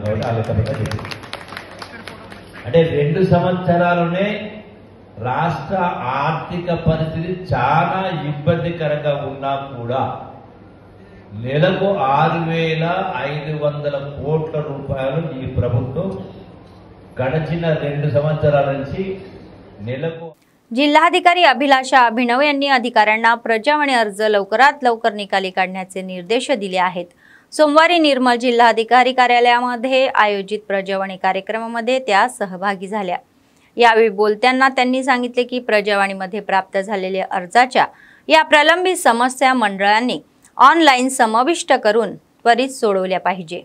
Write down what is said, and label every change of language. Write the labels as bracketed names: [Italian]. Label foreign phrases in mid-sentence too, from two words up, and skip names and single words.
[Telugu] కాబట్టి ఆ లెక్కగా చెప్పింది అంటే 2 సంవత్సరాలునే రాష్ట్ర ఆర్థిక పరిస్థితి చాలా ఇబ్బందికరంగా ఉన్నా కూడా నెలకు 6,500 కోట్ల రూపాయలు ఈ ప్రభుత్వం గడిచిన 2 సంవత్సరాల నుంచి నెలకు. [Marathi] जिल्हाधिकारी अभिलाषा अभिनव यांनी अधिकाऱ्यांना प्रजावाणी अर्ज लवकरात लवकर निकाली काढण्याचे निर्देश दिले आहेत. सोमवारी निर्मल जिल्हाधिकारी कार्यालयामध्ये आयोजित प्रजावाणी कार्यक्रमामध्ये त्या सहभागी झाल्या. यावेळी बोलताना त्यांनी सांगितले की प्रजावाणीमध्ये प्राप्त झालेल्या अर्जाच्या या प्रलंबित समस्या मंडळांनी ऑनलाईन समाविष्ट करून त्वरित सोडवल्या पाहिजे.